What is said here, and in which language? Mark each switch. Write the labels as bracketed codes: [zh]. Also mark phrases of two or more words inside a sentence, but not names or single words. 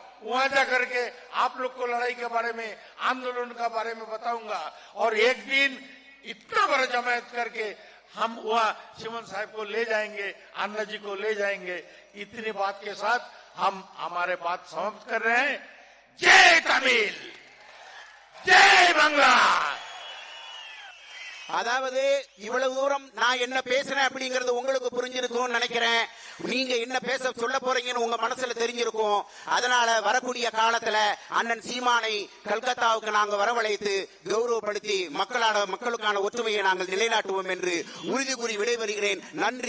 [hi] वहां जाकर के आप लोग को लड़ाई के बारे में, आंदोलन के बारे में बताऊंगा. और एक दिन इतना बड़ा जमायत करके हम वहां सीमन साहब को ले जाएंगे, अन्ना जी को ले जाएंगे. इतनी बात के साथ हम हमारे बात समाप्त कर रहे हैं. जय तमिल, जय बांग्ला. [ta] அதாவது இவ்வளவு தூரம் நான் என்ன பேசுறேன் அப்படிங்கறது உங்களுக்கு புரிஞ்சிருக்கும்னு நினைக்கிறேன். நீங்க என்ன பேச சொல்ல போறீங்கன்னு உங்க மனசுல தெரிஞ்சிருக்கும். அதனால வரக்கூடிய காலத்துல அண்ணன் சீமானை கல்கத்தாவுக்கு நாங்க வரவழைத்து கௌரவப்படுத்தி மக்களுக்கான ஒற்றுமையை நாங்கள் நிலைநாட்டுவோம் என்று உறுதி கூறி விடைபெறுகிறேன்.